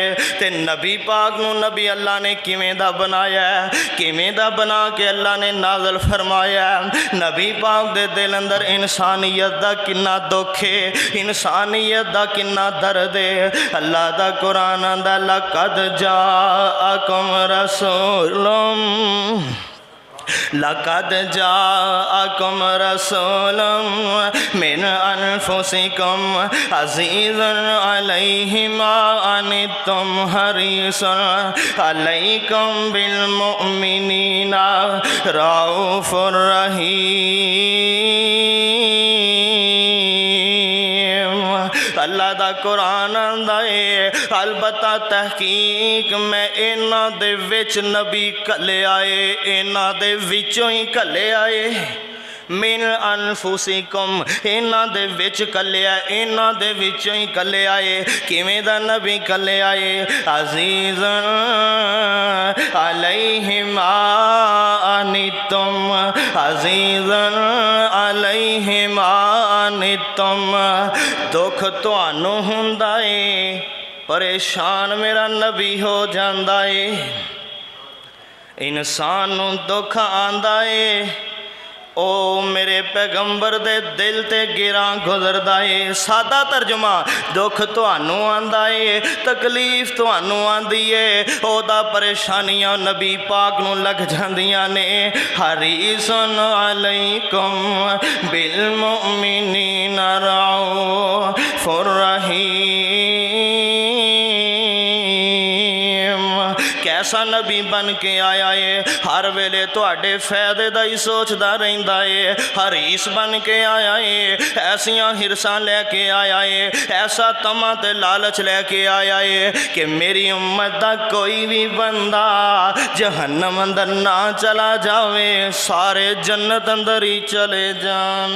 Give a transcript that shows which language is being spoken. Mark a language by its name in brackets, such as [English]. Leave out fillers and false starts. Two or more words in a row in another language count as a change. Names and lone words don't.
[Punjabi] تے نبی پاک نوں نبی اللہ نے کیویں دا بنایا، کیویں دا بنا کے اللہ نے نازل فرمایا. نبی پاک دے دل اندر انسانیت دا کنا دکھ ہے، انسانیت دا کنا درد ہے. اللہ دا قرآن آندا [Arabic] لقد جاءكم رسولٌ لقد جاءكم رسولٌ من أنفسكم عزيزٌ عليه ما عنتم حريصٌ عليكم بالمؤمنين رؤوفٌ رحيم. [Punjabi] اللہ دا قرآن آندا ہے البتہ تحقیق میں اینہاں دے وچ نبی کلے آئے، اینہاں دے وچوں ہی کلے آئے. [Arabic] من أنفسكم [Punjabi] اینہاں دے وچ کلیا، اینہاں دے وچوں ہی کلے آئے. کیویں دا نبی کلے آئے? [Arabic] عزيزٌ عليه ما عنتم عزيزٌ عليه ما عنتم. [Punjabi] دکھ تہانوں ہوندا ہے، پریشان میرا نبی ہو جاندا ہے. انسان نوں دکھ آندا ہے، او میرے پیغمبر دے دل تے گراں گزردا ہے. سادہ ترجمہ دکھ تہانوں آندا ہے، تکلیف تہانوں آندی ہے، اوہدا پریشانیاں نبی پاک نوں لگ جاندیاں نے. [Arabic] حريصٌ عليكم بالمؤمنين رؤوفٌ رحيم. [Punjabi] کیسا نبی بن کے آیا ہے، ہر ویلے تہاڈے فائدے دا ہی سوچدا رہندا ہے. حریص بن کے آیا ہے، ایسیاں حرصاں لے کے آیا ہے، ایسا طمع تے لالچ لے کے آیا ہے کہ میری امت دا کوئی وی بندہ جہنم اندر نہ چلا جاوے، سارے جنت اندر ہی چلے جان.